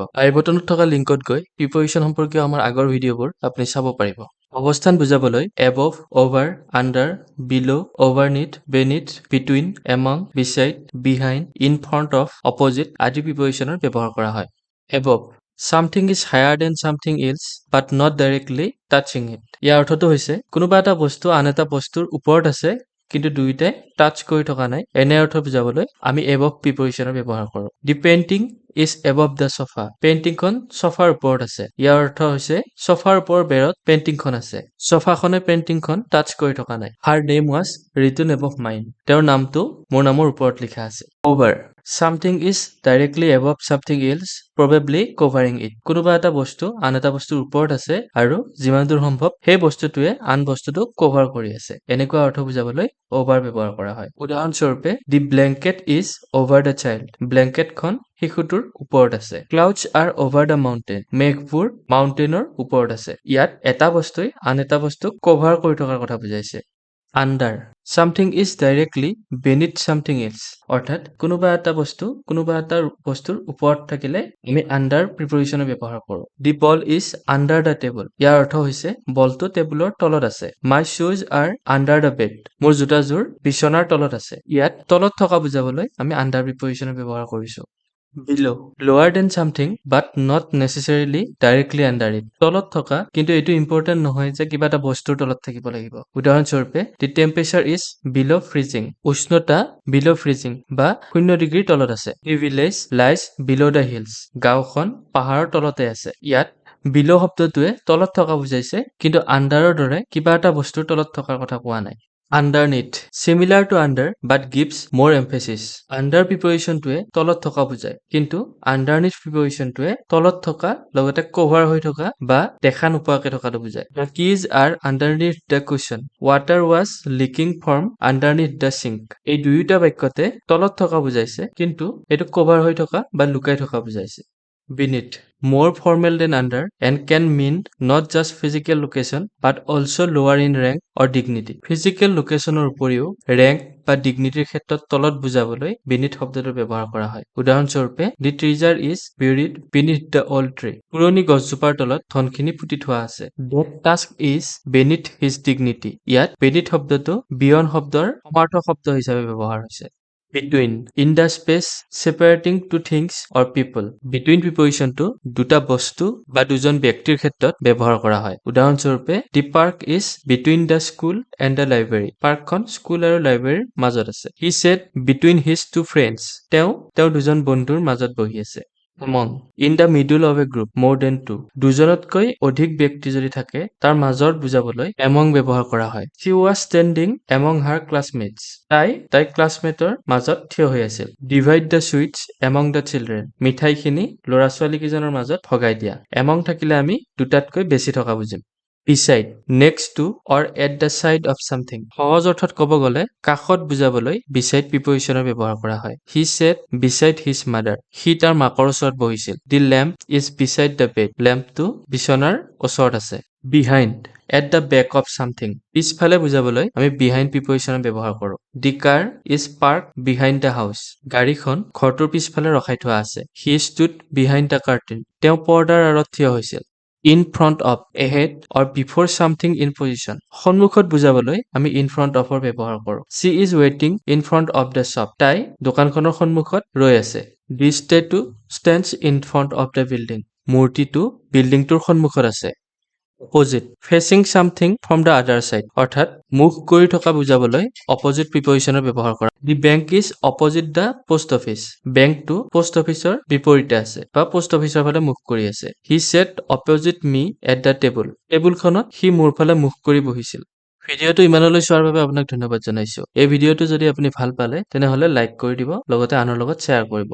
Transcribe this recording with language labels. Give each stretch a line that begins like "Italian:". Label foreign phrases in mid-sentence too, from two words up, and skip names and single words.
Assamese: আই বটনত থকা লিংকত গৈ প্ৰিপজিচন সম্পৰ্কীয় আমাৰ আগৰ ভিডিঅ'বোৰ আপুনি চাব পাৰিব। অৱস্থান বুজাবলৈ
English: above, over, under, below, overneath, beneath, between, among, beside, behind, in front of, opposite
Assamese: আদি প্ৰিপজিচনৰ ব্যৱহাৰ কৰা হয়। এবভ,
English: something is higher than something else but not directly touching it.
Assamese: ইয়াৰ অৰ্থটো হৈছে কোনোবা এটা বস্তু আন এটা বস্তুৰ ওপৰত আছে কিন্তু দুইটাই টাচ কৰি থকা নাই। এনে অৰ্থ বুজাবলৈ আমি এবভ প্ৰিপজিচনৰ ব্যৱহাৰ কৰোঁ।
English: the painting is above the sofa. পেইণ্টিংখন চফাৰ ওপৰত আছে।
Assamese: ইয়াৰ অৰ্থ হৈছে চফাৰ ওপৰৰ বেৰত পেইণ্টিংখন আছে। চফাখনে পেইণ্টিংখন টাচ কৰি থকা নাই।
English: her name was written above mine.
Assamese: তেওঁৰ নামটো মোৰ নামৰ ওপৰত লিখা আছে। অভাৰ,
English: something is directly above something else, probably covering it.
Assamese: কোনোবা এটা বস্তু আন এটা বস্তুৰ ওপৰত আছে আৰু যিমান দূৰ সম্ভৱ সেই বস্তুটোৱে আন বস্তুটোক কভাৰ কৰি আছে। এনেকুৱা অৰ্থ বুজাবলৈ অভাৰ ব্যৱহাৰ কৰা হয়। উদাহৰণস্বৰূপে
English: the blanket is over the child. ব্লেংকেটখন শিশুটোৰ ওপৰত আছে। clouds are over the mountain.
Assamese: মেঘবোৰ মাউণ্টেইনৰ ওপৰত আছে। ইয়াত এটা বস্তুই আন এটা বস্তুক কভাৰ কৰি থকাৰ কথা বুজাইছে। আণ্ডাৰ,
English: something is directly beneath something else.
Assamese: অৰ্থাৎ কোনোবা এটা বস্তুৰ ওপৰত থাকিলে আমি আণ্ডাৰ প্ৰিপজিচনৰ ব্যৱহাৰ কৰোঁ।
English: the ball is under the table.
Assamese: ইয়াৰ অৰ্থ হৈছে বলটো টেবুলৰ তলত আছে।
English: my shoes are under the bed. মোৰ জোতাযোৰ বিচনাৰ তলত আছে।
Assamese: ইয়াত তলত থকা বুজাবলৈ আমি আণ্ডাৰ প্ৰিপজিচনৰ ব্যৱহাৰ কৰিছোঁ।
English: below, lower than something but not necessarily directly under it.
Assamese: তলত থকা কিন্তু এইটো ইম্পৰ্টেণ্ট নহয় যে কিবা এটা বস্তুৰ তলত থাকিব লাগিব।
English: উদাহৰণস্বৰূপে the temperature is below freezing.
Assamese: উষ্ণতা
English: below freezing
Assamese: বা 0 ডিগ্ৰীৰ তলত আছে।
English: the village lies below the hills. গাঁওখন পাহাৰৰ তলতে আছে।
Assamese: ইয়াত বিলো শব্দটোৱে তলত থকা বুজাইছে কিন্তু আণ্ডাৰৰ দৰে কিবা এটা বস্তুৰ তলত থকাৰ কথা কোৱা নাই।
English: underneath, similar to under but gives more emphasis.
Assamese: আণ্ডাৰ প্ৰিপজিচনটোৱে তলত থকা বুজায় কিন্তু আণ্ডাৰনিথ প্ৰিপজিচনটোৱে তলত থকা লগতে কভাৰ হৈ থকা বা দেখা নোপোৱাকে থকাটো বুজায়।
English: the keys are underneath the cushion. water was leaking from underneath the sink.
Assamese: এই দুয়োটা বাক্যতে তলত থকা বুজাইছে কিন্তু এইটো কভাৰ হৈ থকা বা লুকাই থকা বুজাইছে।
English: Beneath, more formal than under and can mean not just physical location but also lower in rank or dignity. Physical location
Assamese: ৰ উপৰিও rank বা dignityৰ ক্ষেত্ৰত তলত বুজাবলৈ beneath শব্দটো ব্যৱহাৰ কৰা হয়।
English: উদাহৰণস্বৰূপে the treasure is buried beneath the old tree.
Assamese: পুৰণি গছজোপাৰ তলত ধনখিনি পুতি থোৱা আছে।
English: That task is beneath his dignity.
Assamese: ইয়াত beneath শব্দটো beyond শব্দৰ সমাৰ্থক শব্দ হিচাপে ব্যৱহাৰ হৈছে।
English: Between, in the space separating two things or people.
Assamese: Between প্ৰিপজিচনটো দুটা বস্তু বা দুজন ব্যক্তিৰ ক্ষেত্ৰত ব্যৱহাৰ কৰা হয়।
English: উদাহৰণস্বৰূপে the park is between the school and the library.
Assamese: পাৰ্কখন স্কুল আৰু লাইব্ৰেৰীৰ মাজত আছে।
English: He sat between his two friends.
Assamese: তেওঁ দুজন বন্ধুৰ মাজত বহি আছে।
English: Among, in the middle of a group more than two.
Assamese: দুজনতকৈ অধিক ব্যক্তি যদি থাকে তাৰ মাজত বুজাবলৈ among ব্যৱহাৰ কৰা হয়।
English: She was standing among her classmates.
Assamese: তাই ক্লাছমেটৰ মাজত থিয় হৈ আছিল।
English: Divide the sweets among the children.
Assamese: মিঠাইখিনি ল'ৰা ছোৱালী কেইজনৰ মাজত ভগাই দিয়া। among থাকিলে আমি দুটাতকৈ বেছি থকা বুজিম।
English: Beside, next to or at the side of something.
Assamese: সহজ অৰ্থত ক'ব গ'লে কাষত বুজাবলৈ beside প্ৰিপজিচনৰ ব্যৱহাৰ কৰা হয়।
English: He sat beside his mother.
Assamese: সি তাৰ মাকৰ ওচৰত বহিছিল।
English: The lamp is beside the bed.
Assamese: লেম্পটো বিচনাৰ ওচৰত আছে।
English: Behind, at the back of something.
Assamese: পিছফালে বুজাবলৈ আমি behind প্ৰিপজিচনৰ ব্যৱহাৰ কৰোঁ।
English: The car is parked behind the house.
Assamese: গাড়ীখন ঘৰটোৰ পিছফালে ৰখাই থোৱা আছে।
English: He stood behind the curtain.
Assamese: তেওঁ পৰ্দাৰ আঁৰত থিয় হৈছিল।
English: In front of, ahead or before something in position.
Assamese: সন্মুখত বুজাবলৈ আমি
English: in front of
Assamese: ৰ ব্যৱহাৰ কৰোঁ।
English: She is waiting in front of the shop.
Assamese: তাই দোকানখনৰ সন্মুখত ৰৈ আছে।
English: The statue stands in front of the building.
Assamese: মূৰ্তিটো বিল্ডিংটোৰ সন্মুখত আছে।
English: Opposite, facing something from the other side.
Assamese: অৰ্থাৎ মুখ কৰি থকা বুজাবলৈ opposite প্ৰিপজিচনৰ ব্যৱহাৰ কৰা।
English: The bank is opposite the post office.
Assamese: বেংকটো পোষ্ট অফিচৰ বিপৰীতে আছে বা পোষ্ট অফিচৰ ফালে মুখ কৰি আছে।
English: He sat opposite me at the table.
Assamese: টেবুলখনত সি মোৰ ফালে মুখ কৰি বহিছিল। ভিডিঅ'টো ইমানলৈ চোৱাৰ বাবে আপোনাক ধন্যবাদ জনাইছো। এই ভিডিঅ'টো যদি আপুনি ভাল পালে তেনেহ'লে লাইক কৰি দিব লগতে আনৰ লগত শ্বেয়াৰ কৰিব।